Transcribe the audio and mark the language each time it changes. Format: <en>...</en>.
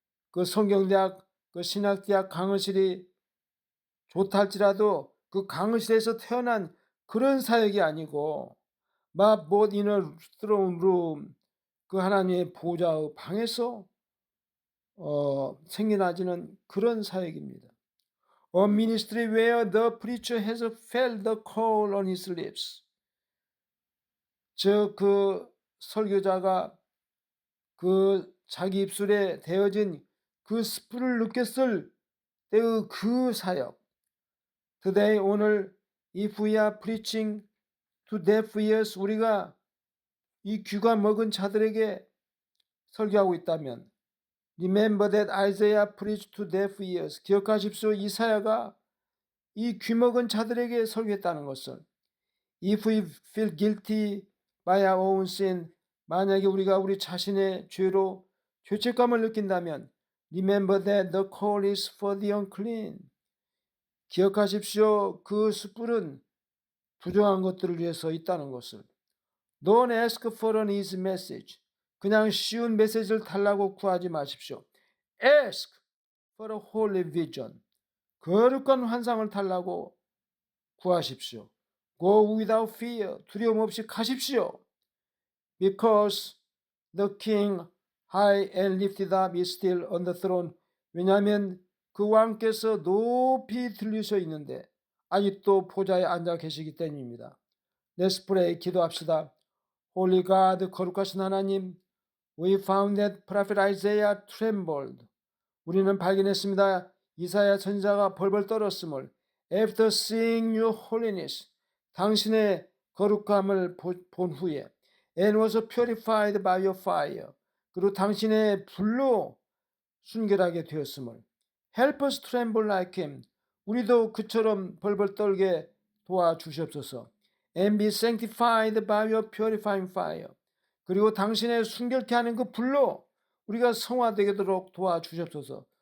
<ko>그 성경대학, 그 신학대학 강의실이 좋다 할지라도 그 강의실에서 태어난 그런 사역이 아니고</ko> <en>but both in a throne room,</en> <ko>그 하나님의 보좌의 방에서 생겨나지는 그런 사역입니다.</ko> <en>A ministry where the preacher has felt the call on his lips.</en> <ko>그 설교자가 그 자기 입술에 대어진 그 스프를 느꼈을 때의 그 사역.</ko> <en>Today,</en> <ko>오늘</ko> <en>if we are preaching to deaf ears,</en> <ko>우리가 이 귀가 먹은 자들에게 설교하고 있다면</ko> <en>Remember that Isaiah preached to deaf ears.</en> <ko>기억하십시오. 이사야가 이 귀먹은 자들에게 설교했다는 것을.</ko> <en>If we feel guilty by our own sin,</en> <ko>만약에 우리가 우리 자신의 죄로 죄책감을 느낀다면</ko> <en>Remember that the call is for the unclean.</en> <ko>기억하십시오. 그 숯불은 부정한 것들을 위해서 있다는 것을.</ko> <en>Don't ask for an easy message.</en> <ko>그냥 쉬운 메시지를 달라고 구하지 마십시오.</ko> <en>Ask for a holy vision.</en> <ko>거룩한 환상을 달라고 구하십시오.</ko> <en>Go without fear.</en> <ko>두려움 없이 가십시오.</ko> <en>Because the king high and lifted up is still on the throne.</en> <ko>왜냐하면 그 왕께서 높이 들리셔 있는데 아직도 보좌에 앉아 계시기 때문입니다.</ko> <en>Let's pray.</en> <ko>기도합시다.</ko> <en>Holy God,</en> <ko>거룩하신 하나님,</ko> <en>we found that prophet Isaiah trembled.</en> <ko>우리는 발견했습니다. 이사야 선지자가 벌벌 떨었음을.</ko> <en>After seeing your holiness,</en> <ko>당신의 거룩함을 본 후에,</ko> <en>and was purified by your fire,</en> <ko>그리고 당신의 불로 순결하게 되었음을.</ko> <en>Help us tremble like him.</en> <ko>우리도 그처럼 벌벌 떨게 도와주시옵소서.</ko> <en>And be sanctified by your purifying fire.</en> <ko>그리고 당신의 순결케 하는 그 불로 우리가 성화되도록 도와주시옵소서.</ko>